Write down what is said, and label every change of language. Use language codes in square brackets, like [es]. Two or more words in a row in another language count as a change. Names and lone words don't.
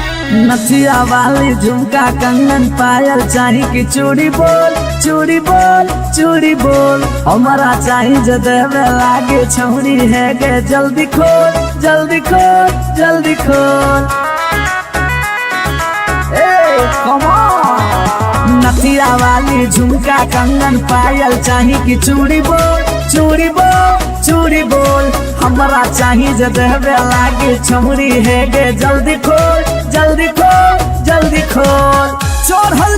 [bho] नथिया वाली झुमका कंगन पायल चाही कि चूड़ी बोल चूड़ी बोल चूड़ी बोल हमारा चाही जे देवे लागे छौरी है गे जल्दी खोल जल्दी खोल जल्दी खोल [en] come on [bho] नथिया वाली झुमका कंगन पायल चाही कि चूड़ी बोल चूड़ी बोल चूड़ी बोल हमारा चाही जे देवे लागे छौरी है गे जल्दी खोल जल्दी खोल जल्दी खोल चोरहल